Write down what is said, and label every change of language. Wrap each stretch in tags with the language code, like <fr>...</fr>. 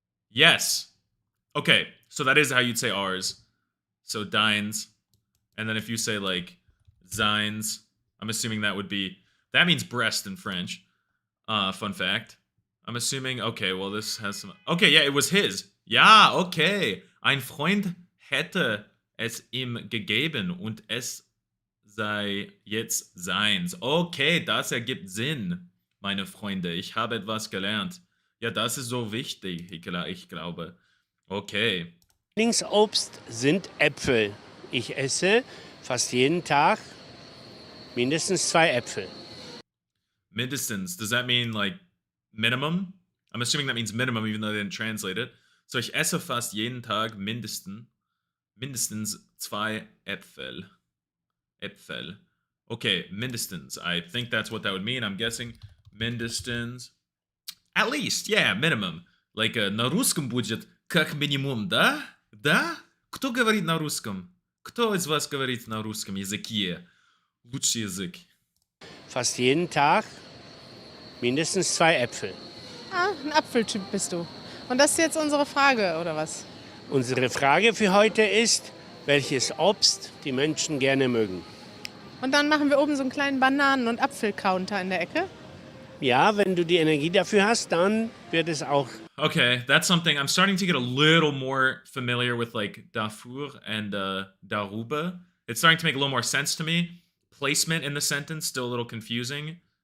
<en>Yes. Okay, so that is how you'd say ours. So deins. And then if you say like seins, I'm assuming that would be, that means breast in French. Fun fact. I'm assuming, okay, well this has some, okay, yeah, it was his.</en> <de>Ja, okay. Ein Freund hätte es ihm gegeben und es sei jetzt seins. Okay, das ergibt Sinn, meine Freunde. Ich habe etwas gelernt. Ja, das ist so wichtig, ich glaube. Okay. Lieblingsobst sind Äpfel. Ich esse fast jeden Tag mindestens 2 Äpfel.</de> <en>Mindestens, does that mean like minimum? I'm assuming that means minimum, even though they didn't translate it.</en> <de>So ich esse fast jeden Tag mindestens 2 Äpfel. Äpfel.</de> <en>Okay, mindestens. I think that's what that would mean. I'm guessing mindestens. At least, yeah, minimum. Like</en> <ru>на русском будет как минимум, да? Да? Кто говорит на русском? Кто из вас говорит на русском языке? Лучший язык.</ru> <de>Fast jeden Tag mindestens 2 Äpfel. Ah, ein Apfeltyp bist du. Und das ist jetzt unsere Frage, oder was? Unsere Frage für heute ist, welches Obst die Menschen gerne mögen. Und dann machen wir oben so einen kleinen Bananen- und Apfelcounter in der Ecke. Ja, wenn du die Energie dafür hast, dann wird es auch.</de> <en>Okay, that's something I'm starting to get a little more familiar with, like dafür and darüber. It's starting to make a little more sense to me. Placement in the sentence still a little confusing.</en>